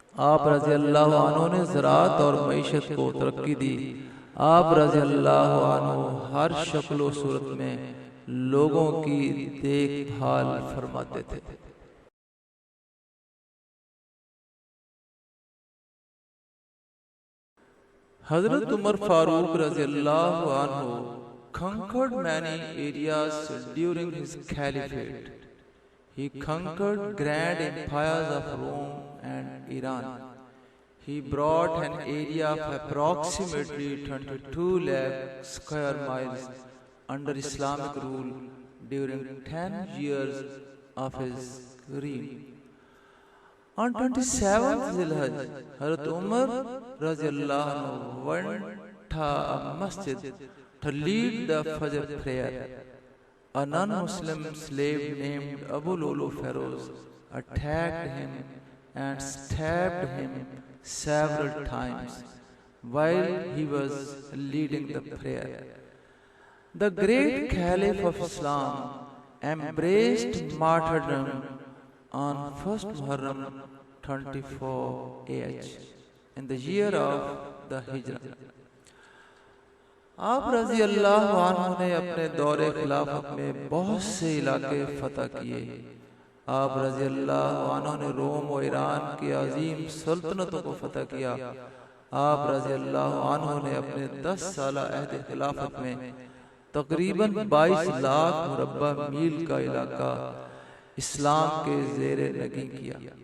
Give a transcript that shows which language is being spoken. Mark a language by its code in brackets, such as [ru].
[ur] آپ رضی اللہ عنہ نے زراعت اور معیشت کو ترقی دی۔ آپ رضی اللہ عنہ ہر شکل و صورت میں لوگوں کی دیکھ بھال فرماتے تھے۔ حضرت عمر فاروق رضی اللہ عنہ [en] conquered many areas during his caliphate. He conquered grand empires of Rome and Iran. He brought an area of approximately 22 lakh square miles under Islamic rule during 10 years of his reign. On 27th Zilhaj, Hazrat Umar رضی اللہ عنہ went to a masjid to lead the Fajr prayer. A non-Muslim slave named Abu Lulu Feroz attacked him and stabbed him several times while he was leading the prayer. The great Caliph of Islam embraced martyrdom on 1st Muharram 24 AH in the year of the Hijrah. [ur] آپ رضی اللہ عنہ نے اپنے دور خلافت میں بہت سے علاقے فتح کیے۔ آپ رضی اللہ عنہ نے روم و ایران کی عظیم سلطنتوں کو فتح کیا۔ آپ رضی اللہ عنہ نے اپنے 10 سالہ عہد خلافت میں تقریباً 22 لاکھ مربع میل کا علاقہ اسلام کے زیر نگیں کیا۔